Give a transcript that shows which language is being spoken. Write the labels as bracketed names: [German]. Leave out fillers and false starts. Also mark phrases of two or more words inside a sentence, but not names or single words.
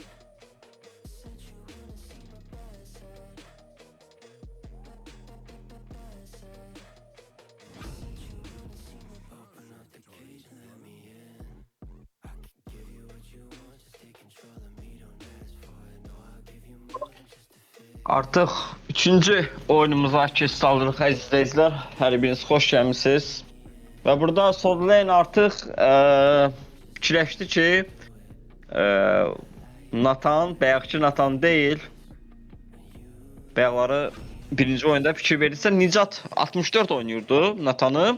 [English] Said you wanna see my best side. Best side. Said you wanna see my. Open up the cage and let me in. I can give you what you want, just take control of me. Don't ask for it. No, I'll give you more than just a fit. [Azerbaijani] Artıq 3-cü oyunumuza keçid aldıq əziz izləyicilər. Hər biriniz xoş gəlmisiniz. Və burada Sword Lane artıq fikirləşdi ki, Nathan, bayaqki Nathan deyil. Bayaqları birinci oyunda fikir verirsə Nicat 64 oynayırdı Nathan'ı.